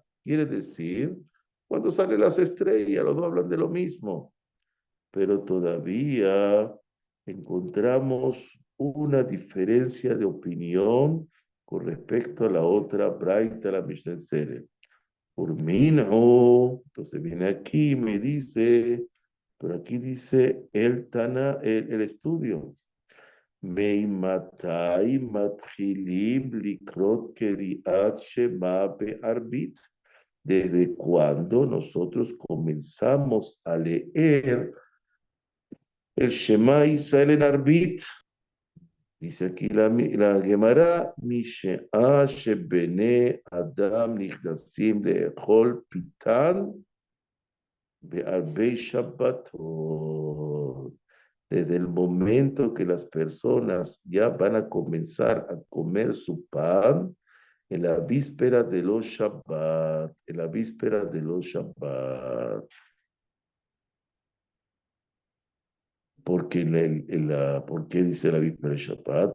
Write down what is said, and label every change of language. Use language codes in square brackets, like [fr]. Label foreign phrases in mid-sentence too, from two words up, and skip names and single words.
[es] Quiere decir, cuando salen las estrellas, los dos hablan de lo mismo, pero todavía encontramos una diferencia de opinión con respecto a la otra Braita, la Mishnah Tzedek. Urmino, entonces viene aquí y me dice, pero aquí dice el Tana, el estudio. [he] מאימתי מתחילין לקרות קריאת שמע בערבית. [es] ¿Desde cuando nosotros comenzamos a leer el Shema Israel en Arbit? Dice aquí la Gemara, [he] משעה שבני אדם נכנסים לאכול פתן בערבי שבתות. [es] Desde el momento que las personas ya van a comenzar a comer su pan en la víspera de los Shabbat, en la víspera de los Shabbat. Porque ¿por qué dice la víspera de Shabbat?